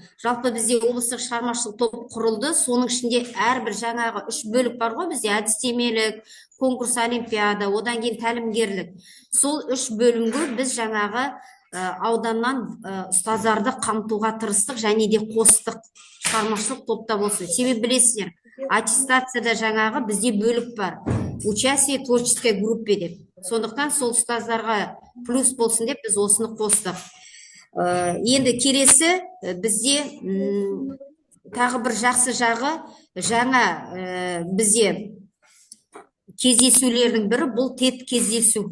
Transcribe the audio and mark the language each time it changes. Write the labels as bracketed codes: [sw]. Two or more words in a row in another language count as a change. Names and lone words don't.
[kk] Жалпы бізде облыстық шығармашылық топ құрылды. Соның ішінде әрбір жаңағы 3 бөлік бар ғой бізде: әдістемелік, конкурс, олимпиада, одан кейін тәлімгерлік. Сол 3 бөлімге біз жаңағы ауданнан ұстаздарды қамтуға тырыстық және де қостық, шығармашылық топта болсын. Себебі білесіздер, аттестацияда жаңағы бізде бөлік бар: [ru] участие в творческой группе деп. [kk] Сондықтан сол ұстаздарға плюс болсын деп біз осыны қостық. Енді келесі бізде тағы бір жақсы жағы, жаңа бізде кездесулердің бірі бұл тет кездесу.